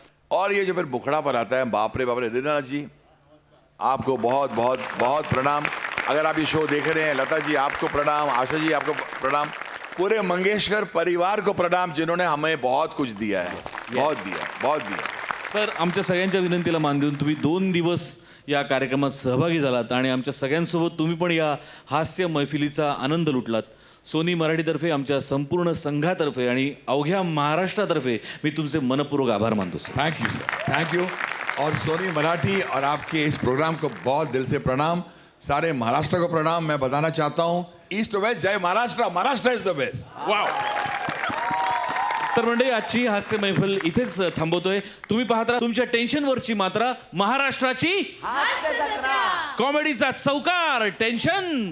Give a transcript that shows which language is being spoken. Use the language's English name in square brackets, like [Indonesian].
[Hindi] और ये जो फिर बुखड़ा पर आता है, बाप रे बाप रे. हृदयनाथ जी आपको बहुत बहुत बहुत प्रणाम. अगर आप ये शो देख रहे हैं, लता जी आपको प्रणाम, आशा जी आपको प्रणाम, पूरे मंगेशकर परिवार को प्रणाम, जिन्होंने हमें बहुत कुछ दिया है. बहुत दिया, बहुत दिया. [Marathi] सर, आमच्या सगळ्यांच्या विनंतीला मान देऊन तुम्ही 2 दिवस या कार्यक्रमात सहभागी झालात आणि आमच्या सगळ्यांसोबत तुम्ही पण या हास्य मैफिलीचा आनंद लुटलात. सोनी मराठीतर्फे, आमच्या संपूर्ण संघातर्फे आणि अवघ्या महाराष्ट्रातर्फे मी तुमचे मनपूर्वक आभार मानतो sir. [English] Thank you sir, thank you. [Hindi] और सोनी मराठी और आपके इस प्रोग्राम को बहुत दिल से प्रणाम. सारे महाराष्ट्र को प्रणाम. मैं बताना चाहता हूँ, [English] east to west, [Hindi] जय Maharashtra. [English] Maharashtra is the best. Wow. [Marathi] तर मंडळी, आजची हास्य मैफल इथेच थांबवतोय. तुम्ही पाहत राहा तुमच्या टेन्शनवरची मात्रा, महाराष्ट्राची कॉमेडीचा चौकार, टेन्शन